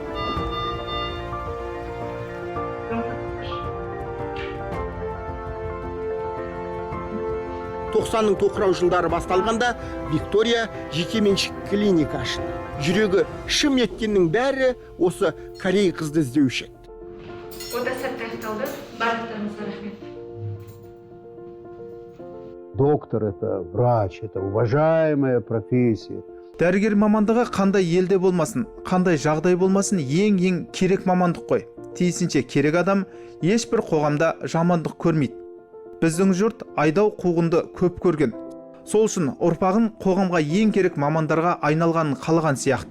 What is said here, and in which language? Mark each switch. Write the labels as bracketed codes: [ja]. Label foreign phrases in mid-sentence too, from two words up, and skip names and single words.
[kk] 90-ның тоқырау жылдары басталғанда Виктория жекеменшік клиника ашты. Жүрегі шым еткеннің бәрі осы корей қызды іздеуші еді. Ота сәтті аяқталды. Барлықтарыңызға рахмет. [ru] Доктор – это врач, это уважаемая профессия. [kk] Дәрігер мамандығы қандай елде болмасын, қандай жағдай болмасын, ең керек мамандық қой. Тиісінше керек адам ешбір қоғамда жамандық көрмейді. Біздің жұрт айдау қуғынды көп көрген. Сол үшін ұрпағын қоғамға ең керек мамандарға айналғанын қалаған сияқты.